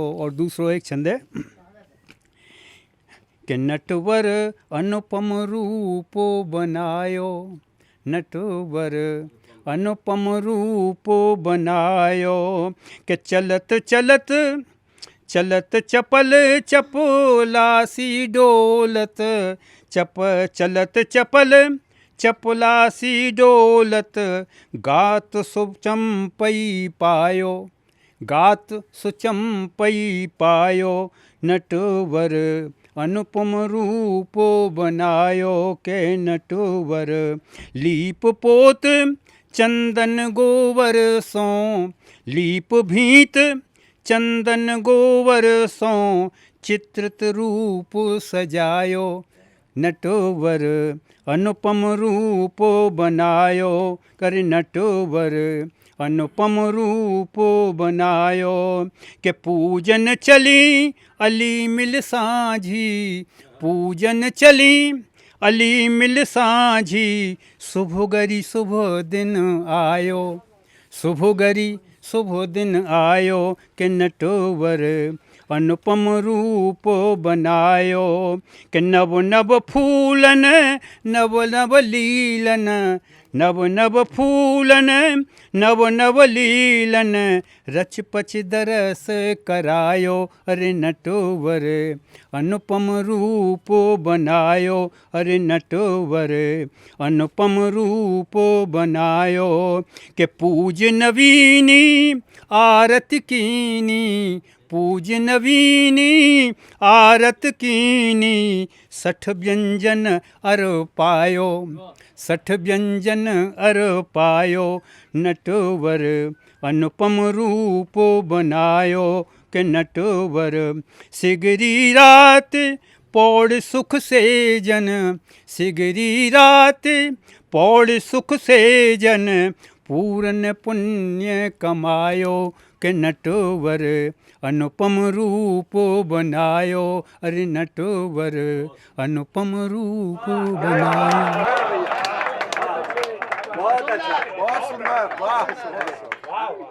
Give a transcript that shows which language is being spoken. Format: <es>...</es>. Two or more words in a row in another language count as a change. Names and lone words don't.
<bra>और दूसरो एक छंद है कि नटवर अनुपम रूप बनायो, नटवर अनुपम रूप बनायो। कि चलत चलत चलत चपल चपलासी डोलत, चलत चपल चपलासी डोलत, गात सुचंपई पायो, गात सुचंपई पायो, नटवर अनुपम रूप बनायो। के नटवर लीप पोत चंदन गोवर सो, लीप भीत चंदन गोवर सो, चित्रित रूप सजायो, नटवर अनुपम रूप बनायो। कर नटवर अनुपम रूप बनायो। के पूजन चली अली मिल सांझी, पूजन चली अली मिल सांझी, शुभ गरी शुभ दिन आयो, शुभ गरी शुभ दिन आयो। के नटवर अनुपम रूप बनायो। के नव नव फूलन नव नव लीलन, नव नव फूलन नव नव लीलन, रच पच दरस करायो। अरे नटवर अनुपम रूप बनायो, अरे नटवर अनुपम रूप बनायो। के पूज नवीनी आरत कीनी, पूज नवीनी आरत कीनी, 60 व्यंजन अर पायो, 60 व्यंजन अर पायो। नटवर अनुपम रूप बनायो। के नटवर सिगरी रात पौड़ सुख से जन, सिगरी रात पौड़ सुख से जन पूरन पुण्य कमायो के नटवर अनुपम रूप बनायो। अरे नटवर अनुपम रूप बनायो।</bra> <hi>बहुत अच्छा, बहुत सुंदर, वाह।</hi>